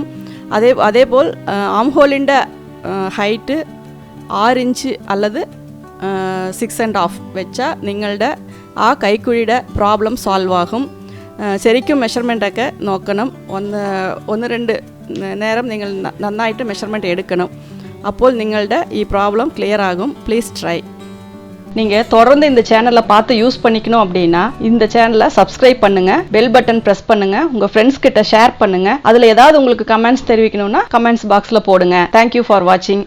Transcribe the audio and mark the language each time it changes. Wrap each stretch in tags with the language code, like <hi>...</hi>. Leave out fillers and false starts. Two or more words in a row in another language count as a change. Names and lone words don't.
<ml>അതേപോൽ ആം ഹോളിൻ്റെ ഹൈറ്റ് 6 ഇഞ്ച് അല്ലത് 6.5 വെച്ചാൽ നിങ്ങളുടെ ആ കൈക്കുഴിയുടെ</ml> <en>problem solve</en> <ml>ആകും. ശരിക്കും മെഷർമെൻറ്റൊക്കെ നോക്കണം. ഒന്ന് രണ്ട് നേരം നിങ്ങൾ നന്നായിട്ട് മെഷർമെൻറ്റ് എടുക്കണം. അപ്പോൾ നിങ്ങളുടെ ഈ പ്രോബ്ലം ക്ലിയർ ആകും.</ml> <en>Please try.</en> <ta>நீங்கள் தொடர்ந்து இந்த சேனலை பார்த்து யூஸ் பண்ணிக்கணும் அப்படின்னா இந்த சேனலை சப்ஸ்கிரைப் பண்ணுங்கள்,</ta> <en>bell button press</en> <ta>பண்ணுங்கள், உங்கள் ஃப்ரெண்ட்ஸ் கிட்ட ஷேர் பண்ணுங்கள். அதில் ஏதாவது உங்களுக்கு கமெண்ட்ஸ் தெரிவிக்கணும்னா கமெண்ட்ஸ் பாக்ஸில் போடுங்க.</ta> <en>Thank you for watching.</en>